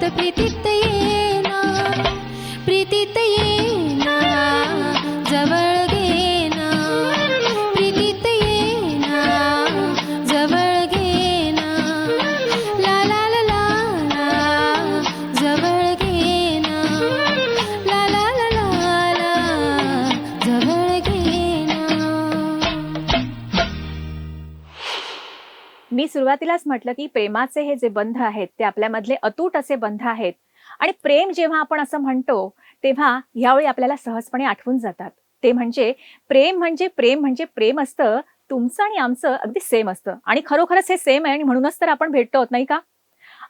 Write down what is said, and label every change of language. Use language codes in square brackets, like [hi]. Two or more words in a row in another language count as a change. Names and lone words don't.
[mr] प्रीतीत येना, प्रीतीत येना जवळ घेना, प्रीतीत येना जवळ घेना, ला ला ला ला ला जवळ घेना, ला ला ला ला ला जवळ घेना. मी सुरुवातीलाच म्हटलं की प्रेमाचे हे जे बंध आहेत ते आपल्यामधले अतूट असे बंध आहेत आणि प्रेम जेव्हा आपण असं म्हणतो तेव्हा यावेळी आपल्याला सहजपणे आठवून जातात ते म्हणजे प्रेम म्हणजे प्रेम असतं, तुमचं आणि आमचं अगदी सेम असतं आणि खरोखरच हे सेम आहे आणि म्हणूनच तर आपण भेटतो, नाही का?